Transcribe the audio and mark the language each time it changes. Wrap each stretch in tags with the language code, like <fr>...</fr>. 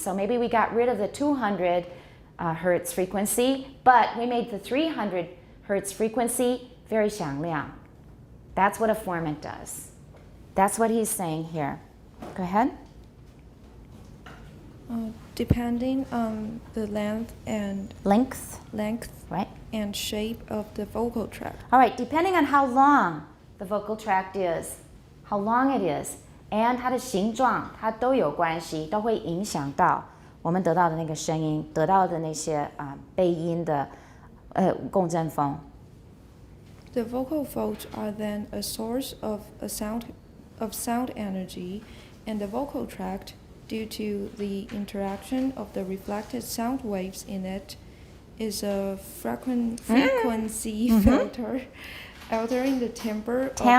<en>So maybe we got rid of the 200 hertz frequency, but we made the 300 hertz frequency very 响亮. That's what a formant does. That's what he's saying here. Go ahead. Depending on the length, right, and shape of the vocal tract. All right, depending on how long the vocal tract is, how long it is, and</en> <zh>它的形状，它都有关系，都会影响到我们得到的那个声音，得到的那些背音的共振风。</zh> <en>The vocal folds are then a source of sound energy, and the vocal tract, due to the interaction of the reflected sound waves in it, is a frequency filter, altering the timbre.</en>